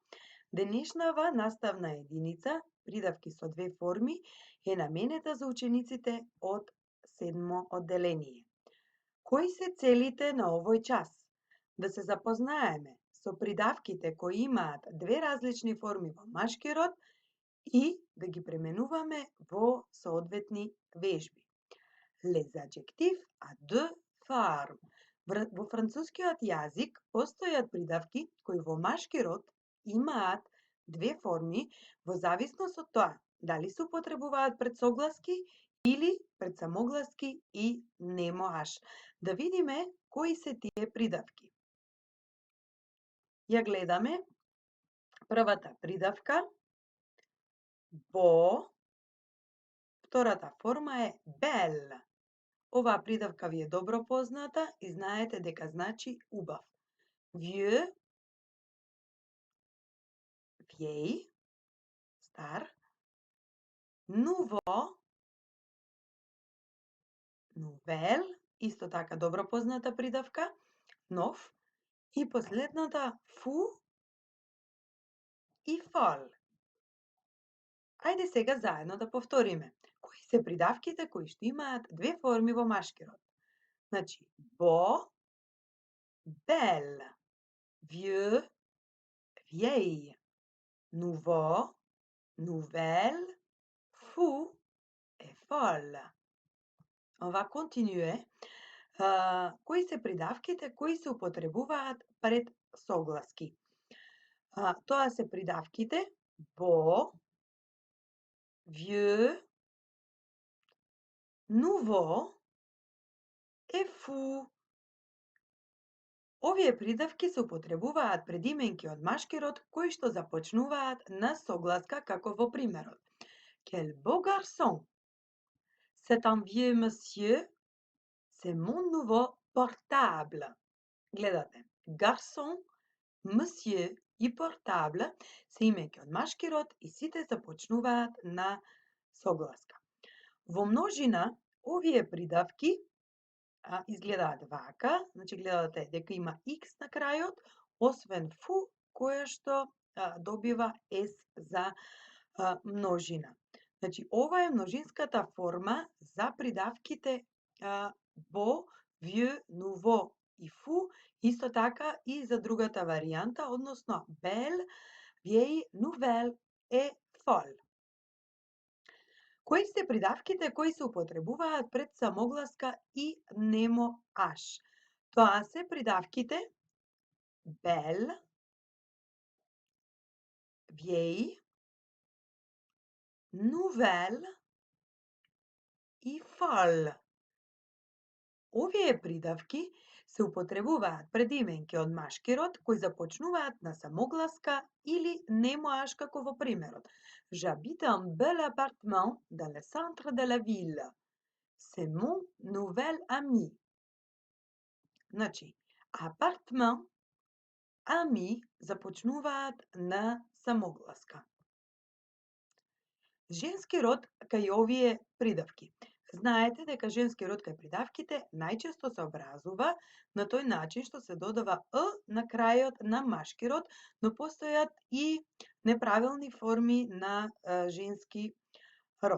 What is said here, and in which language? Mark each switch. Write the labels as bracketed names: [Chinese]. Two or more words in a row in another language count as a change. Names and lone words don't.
[Macedonian] Денешнава наставна единица, придавки со две форми, е наменета за учениците од 7 одделение. Кои се целите на овој час? Да се запознаеме со придавките кои имаат две различни форми во машки род и да ги пременуваме во соодветни вежби. [French] Les adjectifs à deux formes. [Macedonian] Во францускиот јазик постојат придавки кои во машки род имаат две форми во зависност од тоа дали се употребуваат пред согласки или пред самогласки и немо аш. Да видиме кои се тие придавки. Ја гледаме првата придавка Бо, втората форма е бел. Оваа придавка ви е добро позната и знаете дека значи убав. [French] Vieux, vieille, стар. Nouveau, nouvelle, [Macedonian] исто така добро позната придавка, нов. И последната fou и folle. Ајде сега заедно да повториме. Кои се придавките кои што имаат две форми во машки род? Значи, [French] beau, belle, vieux, vieille, nouveau, nouvelle, fou et folle. On va continuer. [Macedonian] Кои се придавките кои се употребуваат пред согласки? Тоа се придавките [French] beau, vieux, nouveau [Macedonian] и fou. Овие придавки се употребуваат пред именки од машки род кои што започнуваат на согласка како во примерот. [French] Quel beau garçon! C'est un vieux monsieur. C'est mon nouveau portable. [Macedonian] Гледате, [French] garçon, monsieur [Macedonian] и portable се именки од машки род и сите започнуваат на согласка. Во множина, овие придавки изгледаат вака, значи гледате дека има X на крајот, освен фу, која што добива S за множина. Значи, ова е множинската форма за придавките [French] beau, vieux, nouveau [Macedonian] и fou, исто така и за другата варијанта, односно [French] belle, vieille, nouvelle et folle. [Macedonian] Кои се придавките кои се употребуваат пред самогласка и немо аш? Тоа се придавките [French] belle, vieille, nouvelle [Macedonian] и folle. Овие придавки се употребуваат пред именки од машки род кои започнуваат на самогласка или немо аш како во примерот. [French] J'habite un bel appartement dans le centre de la ville. C'est mon nouvel ami. [Macedonian] Значи, апартман, ами започнуваат на самогласка. Женски род кај овие придавки. Знаете дека женски род кај придавките најчесто се образува на тој начин што се додава на крајот на машки род, но постојат и неправилни форми на женски род.